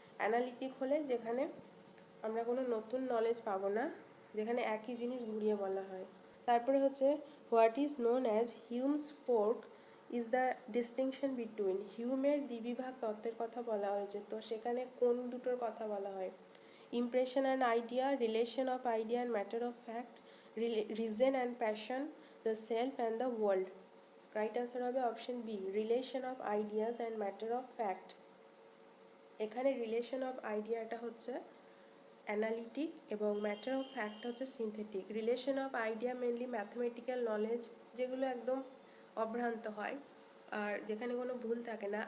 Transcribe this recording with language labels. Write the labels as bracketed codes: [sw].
[bn] Analytic হলে যেখানে আমরা কোনো নতুন নলেজ পাবো না, যেখানে একই জিনিস ঘুরিয়ে বলা হয়। তারপরে হচ্ছে [en] What is known as Hume's fork is the distinction between. [bn] হিউমের দ্বিবিভাগ তত্ত্বের কথা বলা হয়েছে, তো সেখানে কোন দুটোর কথা বলা হয়? [en] impression and idea, relation of idea and matter of fact, reason and passion, the self and the world. Right answer [bn] হবে [en] Option B, relation of ideas and matter of fact. [bn] এখানে রিলেশন অফ আইডিয়াটা হচ্ছে analytic এবং matter of fact হচ্ছে synthetic. Relation of idea mainly mathematical knowledge, যেগুলো একদম অভ্রান্ত হয় আর যেখানে কোনো ভুল থাকে না।